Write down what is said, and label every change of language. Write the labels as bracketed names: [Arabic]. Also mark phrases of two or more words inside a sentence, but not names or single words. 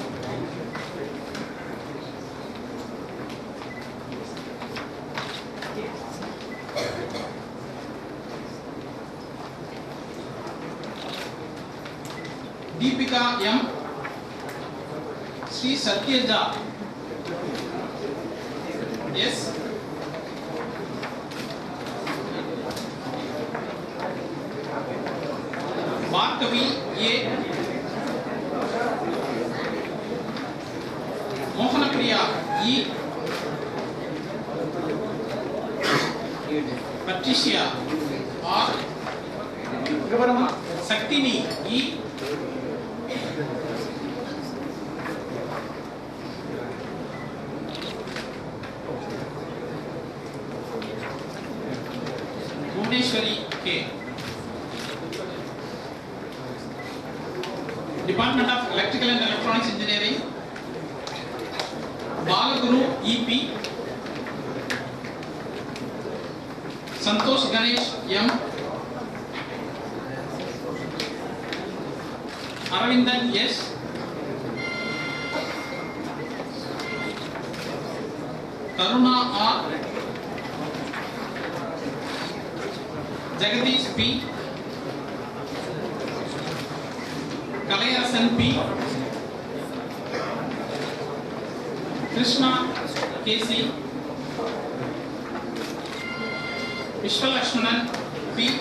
[English] Deepika M, Sri Satyaja yes, Bhargavi A, Mohanapriya E, Patricia R, Saktini E, Bhuvaneshwari K. Department of Electrical and Electronics Engineering, Balaguru EP, Santosh Ganesh M, Aravindan S, Karuna R, Jagadish P, Kalayasan P, Krishna KC, Vishwalakshmanan P,